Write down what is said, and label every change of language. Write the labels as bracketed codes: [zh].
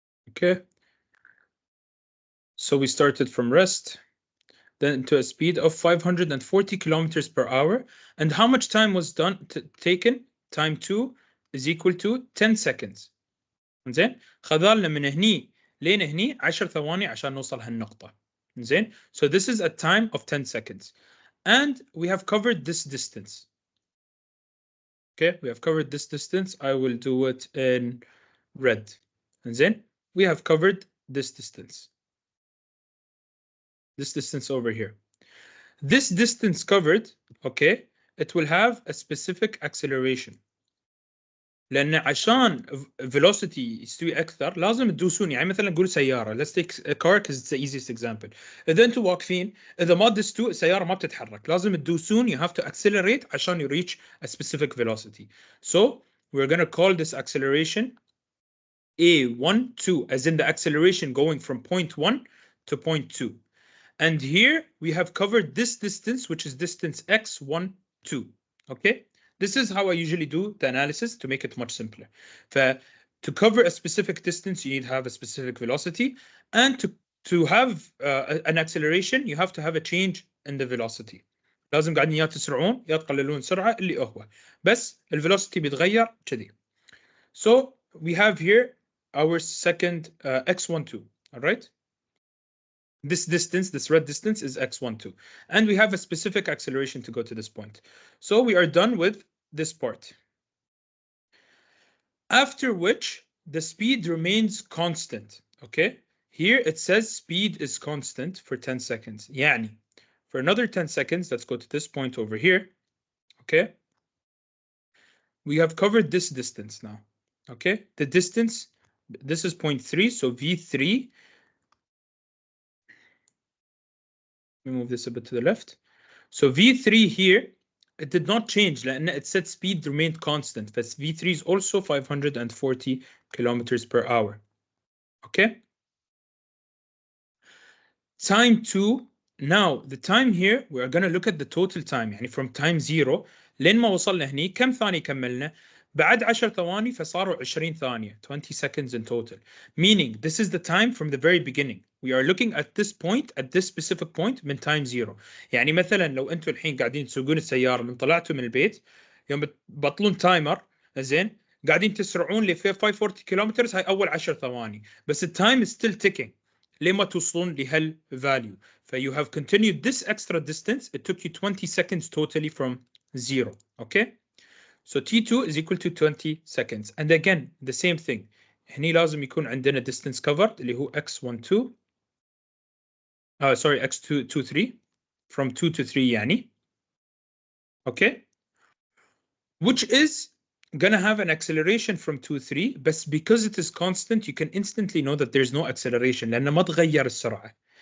[en] Okay. So we started from rest, then to a speed of 540 kilometers per hour. And how much time was taken? Time 2 is equal to 10 seconds. [ar] زين. خذلنا من هني لين هني 10 ثواني عشان نوصل هالنقطة. زين. [en] So this is a time of 10 seconds. And we have covered this distance. Okay, we have covered this distance. I will do it in red. And then we have covered this distance. this distance over here. This distance covered, okay, it will have a specific acceleration. [ar] لأن عشان velocity يستوي أكثر لازم تدوسون، يعني مثلا نقول سيارة، [en] let's take a car because it's the easiest example. [ar] إذا أنتم واقفين إذا ما دستوا السيارة ما بتتحرك، لازم تدوسون، [en] you have to accelerate [ar] عشان [en] you reach a specific velocity. So we're going to call this acceleration A12, as in the acceleration going from point 1 to point 2. And here we have covered this distance, which is distance x12. Okay, this is how I usually do the analysis to make it much simpler. To cover a specific distance, you need to have a specific velocity, and to have an acceleration, you have to have a change in the velocity. [ar] لازم قاعدين يا تسرعون يا تقللون سرعة اللي هو بس الvelocity بيتغير كذي. [en] So we have here our second x12. All right. This distance, this red distance, is x12. And we have a specific acceleration to go to this point. So we are done with this part. After which, the speed remains constant. Okay? Here it says speed is constant for 10 seconds. يعني, for another 10 seconds, let's go to this point over here. Okay? We have covered this distance now. Okay? The distance, this is 0.3, so V3. Let me move this a bit to the left. So V3 here, it did not change. It said speed remained constant. But V3 is also 540 kilometers per hour. Okay. Time 2. Now, the time here, we are going to look at the total time. [ar] يعني [en] from time 0 [ar] لين ما وصلنا هني كم ثانية كملنا؟ بعد 10 ثواني فصاروا 20 ثانية, [en] 20 seconds in total. Meaning, this is the time from the very beginning. We are looking at this point, at this specific point من time 0. [ar] يعني مثلا لو انتم الحين قاعدين تسوقون السيارة من طلعتوا من البيت يوم بطلون تايمر زين قاعدين تسرعون ل 540 كيلومتر هاي أول 10 ثواني بس التايم [en] is still ticking [ar] لما توصلون لهال value. [en] You have continued this extra distance. It took you 20 seconds totally from 0. Okay. So T2 is equal to 20 seconds. And again, the same thing. [ar] هني لازم يكون عندنا [en] distance covered [ar] اللي هو x12. [en] Sorry, x23 from 2 to 3 يعني. Okay. Which is gonna have an acceleration from 2 3, but because it is constant, you can instantly know that there's no acceleration [ar] لأنه ما تغير السرعة.